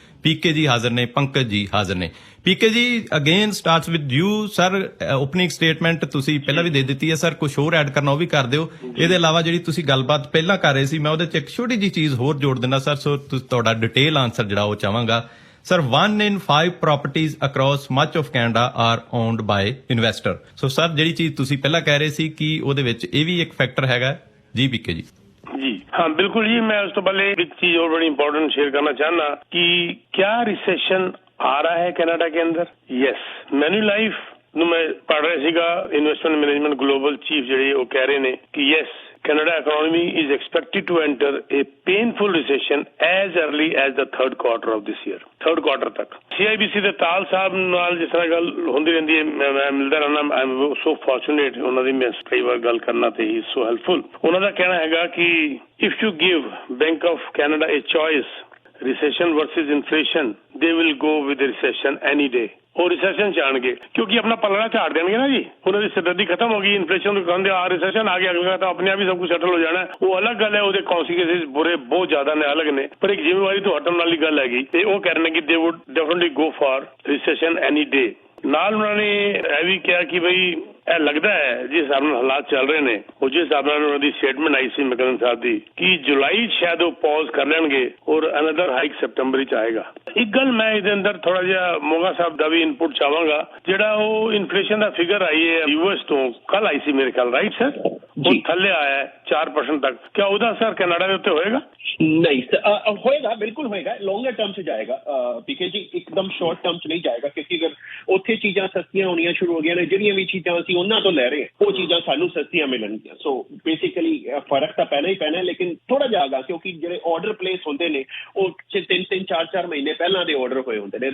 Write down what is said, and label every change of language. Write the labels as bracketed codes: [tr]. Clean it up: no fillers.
[pa] ਪੀਕੇ ਜੀ ਹਾਜ਼ਰ ਨੇ, ਪੰਕਜ ਜੀ ਹਾਜ਼ਰ ਨੇ। ਪੀਕੇ ਜੀ [en] Again starts with you sir. [pa] Opening statement ਤੁਸੀਂ ਪਹਿਲਾਂ ਵੀ ਦੇ ਦਿੱਤੀ ਹੈ ਸਰ, ਕੁਝ ਹੋਰ ਐਡ ਕਰਨਾ ਉਹ ਵੀ ਕਰ ਦਿਓ। ਇਹਦੇ ਇਲਾਵਾ ਜਿਹੜੀ ਤੁਸੀਂ ਗੱਲਬਾਤ ਪਹਿਲਾਂ ਕਰ ਰਹੇ ਸੀ ਮੈਂ ਉਹਦੇ 'ਚ ਇੱਕ ਛੋਟੀ ਜਿਹੀ ਚੀਜ਼ ਹੋਰ ਜੋੜ ਦਿੰਦਾ ਸਰ। ਸੋ ਤੁਹਾਡਾ ਡਿਟੇਲ ਆਨਸਰ ਜਿਹੜਾ ਉਹ ਚਾਹਾਂਗਾ sir. [en] 1 in 5 properties across much of Canada are owned by investor। [pa] So sir ਜਿਹੜੀ ਚੀਜ਼ ਤੁਸੀਂ ਪਹਿਲਾਂ ਕਹਿ ਰਹੇ ਸੀ ਕਿ ਉਹਦੇ ਵਿੱਚ ਇਹ ਵੀ ਇੱਕ ਫੈਕਟਰ ਹੈਗਾ ਜੀ। ਪੀਕੇ ਜੀ। [hi] जी हाँ बिल्कुल जी। मैं उस तो पहले एक चीज और बड़ी इंपॉर्टेंट शेयर करना चाहना कि क्या रिसेशन आ रहा है कनाडा के अंदर। [en] yes, Manulife [pa] ਨੂੰ ਮੈਂ ਪੜ੍ਹ ਰਿਹਾ ਸੀਗਾ, ਇਨਵੈਸਟਮੈਂਟ ਮੈਨੇਜਮੈਂਟ ਗਲੋਬਲ ਚੀਫ ਜਿਹੜੇ ਉਹ ਕਹਿ ਰਹੇ ਨੇ ਕਿ yes [en] Canada economy is expected to enter a painful recession as early as the third quarter of this year। [pa] third quarter ਤੱਕ CIBC ਦੇ ਤਾਲ ਸਾਹਿਬ ਨਾਲ ਜਿਸ ਤਰ੍ਹਾਂ ਗੱਲ ਹੁੰਦੀ ਰਹਿੰਦੀ ਹੈ, ਮੈਂ ਮਿਲਦਾ ਰਹਿਣਾ। [en] I am so fortunate, [pa] ਉਹਨਾਂ ਦੀ ਮੈਂ ਕਈ ਵਾਰ ਗੱਲ ਕਰਨਾ ਤੇ [en] ਹੀ so helpful. [pa] ਉਹਨਾਂ ਦਾ ਕਹਿਣਾ ਹੈਗਾ ਕਿ [en] if you give Bank of Canada a choice, recession versus inflation, they will go with the recession any day। [pa] ਉਹ ਰਿਸੈਸ਼ਨ ਚ ਆਣਗੇ ਕਿਉਂਕਿ ਆਪਣਾ ਪਲੜਾ ਝਾੜ ਦੇਣਗੇ ਨਾ ਜੀ। ਉਹਨਾਂ ਦੀ ਸਿਰਦਰਦੀ ਖਤਮ ਹੋ ਗਈ, ਇਨਫਲੇਸ਼ਨ ਨੂੰ ਕਹਿੰਦੇ ਆ ਰਿਸੈਸ਼ਨ ਆ ਗਿਆ, ਅਗਲਾ ਤਾਂ ਆਪਣੇ ਆਪ ਹੀ ਸਭ ਕੁਝ ਸੈਟਲ ਹੋ ਜਾਣਾ। ਉਹ ਅਲੱਗ ਗੱਲ ਹੈ, ਉਹਦੇ ਕੌਨਸੀਕੁਐਂਸਿਸ ਬੁਰੇ ਬਹੁਤ ਜ਼ਿਆਦਾ ਨੇ, ਅਲੱਗ ਨੇ। ਪਰ ਇੱਕ ਜ਼ਿੰਮੇਵਾਰੀ ਤੋਂ ਹਟਣ ਵਾਲੀ ਗੱਲ ਹੈਗੀ ਤੇ ਉਹ ਕਹਿ ਰਹੇ ਨੇ ਕਿ [en] They would definitely go for recession any day. [pa] ਨਾਲ ਉਹਨਾਂ ਨੇ ਇਹ ਵੀ ਕਿਹਾ ਕਿ ਬਈ ਇਹ ਲੱਗਦਾ ਹੈ ਜਿਸ ਹਿਸਾਬ ਨਾਲ ਹਾਲਾਤ ਚੱਲ ਰਹੇ ਨੇ, ਉਹ ਜਿਸ ਹਿਸਾਬ ਨਾਲ ਉਹਨਾਂ ਦੀ ਸਟੇਟਮੈਂਟ ਆਈ ਸੀ ਮੈਕਨਨ ਸਾਹਿਬ ਦੀ ਕਿ ਜੁਲਾਈ ਸ਼ਾਇਦ ਉਹ ਪੌਜ਼ ਕਰ ਲੈਣਗੇ ਔਰ ਅਨਦਰ ਹਾਈਕ ਸੈਪਟੰਬਰ ਵਿੱਚ ਆਏਗਾ। ਇੱਕ ਗੱਲ ਮੈਂ ਇਹਦੇ ਅੰਦਰ ਥੋੜਾ ਜਿਹਾ ਮੋਗਾ ਸਾਹਿਬ ਦਾ ਵੀ ਇਨਪੁਟ ਚਾਹਾਂਗਾ। ਜਿਹੜਾ ਉਹ ਇਨਫਲੇਸ਼ਨ ਦਾ ਫਿਗਰ ਆਈ ਹੈ US ਤੋਂ, ਕੱਲ ਆਈ ਸੀ ਮੇਰੇ ਖਿਆਲ, ਰਾਈਟ ਸਰ? ਉਹ ਥੱਲੇ ਆਇਆ ਹੈ 4% ਤੱਕ। ਕਿਆ ਉਹਦਾ ਅਸਰ ਕੈਨੇਡਾ ਦੇ ਉੱਤੇ ਹੋਏਗਾ? [hi] नहीं होएगा, बिल्कुल होएगा। लॉन्गर टर्म से जाएगा पीके जी, एकदम शॉर्ट टर्म से नहीं जाएगा क्योंकि अगर [pa] ਉੱਥੇ ਚੀਜ਼ਾਂ ਸਸਤੀਆਂ ਹੋਣੀਆਂ ਸ਼ੁਰੂ ਹੋ ਗਈਆਂ ਨੇ, ਜਿਹੜੀਆਂ ਵੀ ਚੀਜ਼ਾਂ ਅਸੀਂ ਉਹਨਾਂ ਤੋਂ ਲੈ ਰਹੇ ਉਹ ਚੀਜ਼ਾਂ ਸਾਨੂੰ ਸਸਤੀਆਂ ਮਿਲਣਗੀਆਂ। ਸੋ ਬੇਸਿਕਲੀ ਫਰਕ ਤਾਂ ਪੈਣਾ ਹੀ ਪੈਣਾ, ਲੇਕਿਨ ਥੋੜਾ ਜਿਹਾ ਕਿਉਂਕਿ ਜਿਹੜੇ ਆਰਡਰ ਪਲੇਸ ਹੁੰਦੇ ਨੇ ਉਹ 3-3 4-4 ਮਹੀਨੇ ਪਹਿਲਾਂ ਦੇ ਆਰਡਰ ਹੋਏ ਹੁੰਦੇ ਨੇ।